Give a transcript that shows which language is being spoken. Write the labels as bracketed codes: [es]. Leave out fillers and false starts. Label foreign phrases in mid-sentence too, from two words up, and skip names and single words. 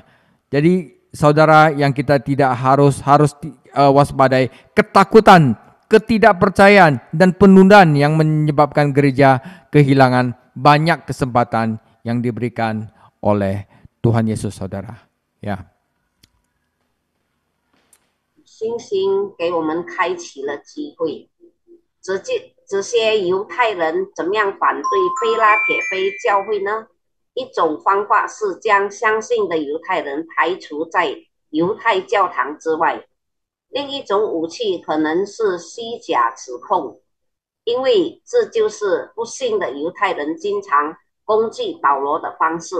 [id] Jadi saudara, yang kita tidak harus waspadai ketakutan, ketidakpercayaan dan penundaan yang menyebabkan gereja kehilangan banyak kesempatan yang diberikan oleh Tuhan Yesus, saudara. Ya. [zh] 星星给我们开启了机会。这些犹太人怎么样反对非拉铁非教会呢？一种方法是将相信的犹太人排除在犹太教堂之外，另一种武器可能是虚假指控，因为这就是不信的犹太人经常攻击保罗的方式。